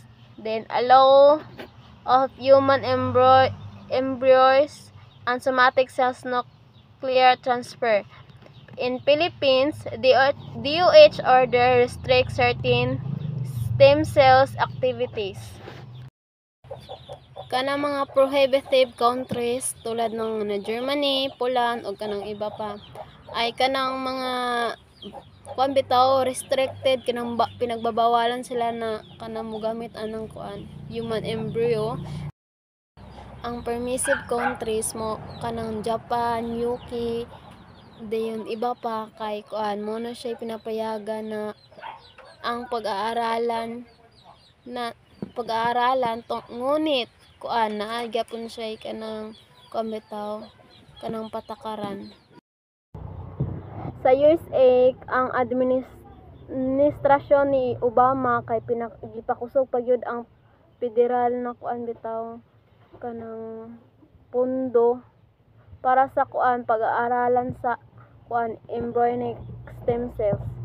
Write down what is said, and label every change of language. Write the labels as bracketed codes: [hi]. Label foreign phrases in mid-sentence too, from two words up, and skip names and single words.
[en] Then allow of human embryos and somatic cells nuclear transfer. In Philippines, the DOH order restricts certain stem cells activities. [ceb] Kanang mga [en] prohibitive countries [tl] tulad ng [ceb] Germany, Poland o kanang iba pa ay kanang mga bitaw restricted, kanang [tl] pinagbabawalan sila [ceb] na kanang mogamit anang [en] human embryo. [ceb] Ang [en] permissive countries [ceb] mo kanang Japan, UK, dayon iba pa kay mo na siya [tl] pinapayagan na ang pag-aaralan ngunit [ceb] naa gyapon siya kanang bitaw kanang patakaran. Sa USA, ang administrasyon ni Obama kay gipakusog pagyud ang federal na bitaw kanang pundo para sa pag-aaralan sa [en] embryonic stem cells.